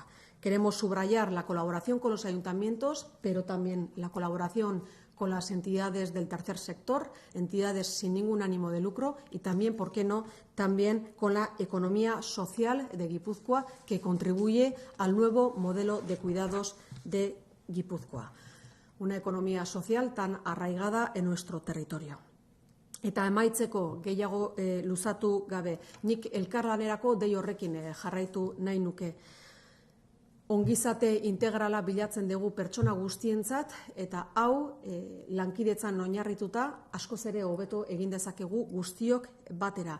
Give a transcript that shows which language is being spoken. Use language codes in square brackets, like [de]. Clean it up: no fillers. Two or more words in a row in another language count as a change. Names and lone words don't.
[es] Queremos subrayar la colaboración con los ayuntamientos, pero también la colaboración con las entidades del tercer sector, entidades sin ningún ánimo de lucro y también, ¿por qué no?, también con la economía social de Guipúzcoa que contribuye al nuevo modelo de cuidados de Guipúzcoa. Una economía social tan arraigada en nuestro territorio. [eu] Eta emaitzeko gehiago luzatu gabe, nik elkarlanerako dei horrekin jarraitu nahi nuke. Ongizate integrala bilatzen dugu pertsona guztientzat eta hau lankidetzan oinarrituta askoz ere hobeto egin dezakegu guztiok batera.